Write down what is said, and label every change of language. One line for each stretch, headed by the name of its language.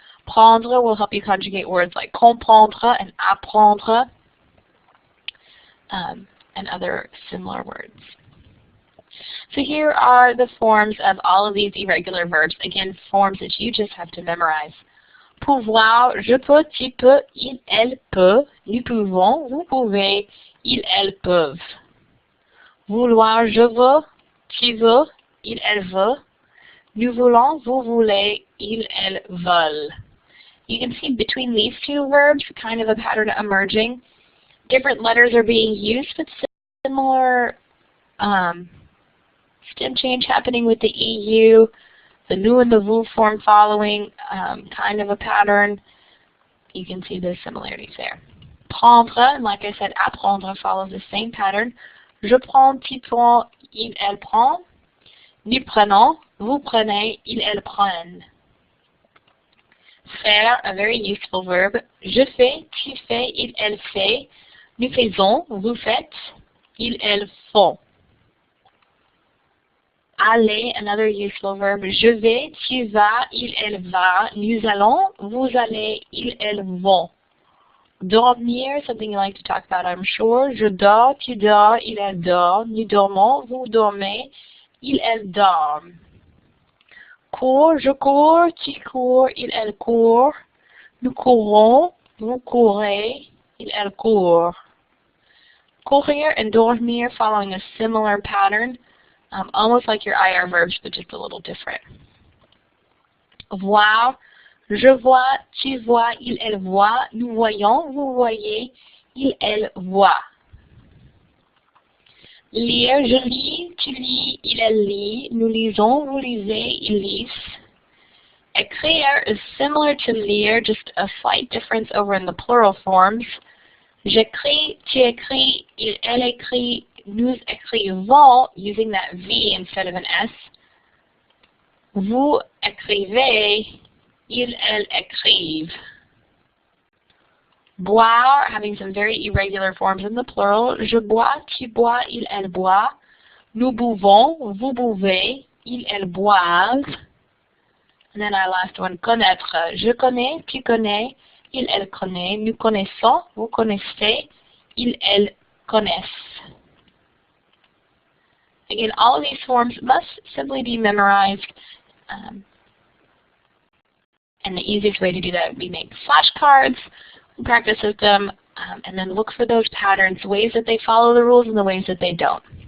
English: Prendre will help you conjugate words like comprendre and apprendre, and other similar words. So here are the forms of all of these irregular verbs. Again, forms that you just have to memorize.
French: Pouvoir, je peux, tu peux, il, elle peut, nous pouvons, vous pouvez, ils, elles peuvent. Vouloir, je veux, tu veux, il, elle veut. Nous voulons, vous voulez, ils, elles veulent.
English: You can see between these two verbs kind of a pattern emerging. Different letters are being used, but similar stem change happening with the EU, the nous and the vous form following kind of a pattern. You can see the similarities there. Prendre, and like I said, apprendre follows the same pattern.
French: Je prends, tu prends, il, elle prend. Nous prenons, vous prenez, ils, elles prennent. Faire,
English: a very useful verb.
French: Je fais, tu fais, il, elle fait. Nous faisons, vous faites, ils, elles font. Aller,
English: another useful verb.
French: Je vais, tu vas, il, elle va. Nous allons, vous allez, ils, elles vont.
English: Dormir, something you like to talk about, I'm sure.
French: Je dors, tu dors, il, elle dort. Nous dormons, vous dormez, il, elle dorment. Cours, je cours, tu cours, il, elle court. Nous courons, vous courez, il, elle court.
English: Courir and dormir following a similar pattern, almost like your IR verbs, but just a little different.
French: Voir, je vois, tu vois, il, elle voit. Nous voyons, vous voyez, il, elle voit. Lire, je lis, tu lis, il, elle lit. Nous lisons, vous lisez, ils lisent.
English: Écrire is similar to lire, just a slight difference over in the plural forms.
French: J'écris, tu écris, il, elle écrit, nous écrivons,
English: using that V instead of an S.
French: Vous écrivez, ils, elles écrivent.
English: Boire, having some very irregular forms in the plural.
French: Je bois, tu bois, il, elle boit. Nous buvons, vous buvez, ils, elles boivent.
English: And then our last one,
French: connaître. Je connais, tu connais, il, elle connaît. Nous connaissons, vous connaissez, ils, elles connaissent.
English: Again, all of these forms must simply be memorized. And the easiest way to do that would be make flashcards, practice with them, and then look for those patterns, ways that they follow the rules and the ways that they don't.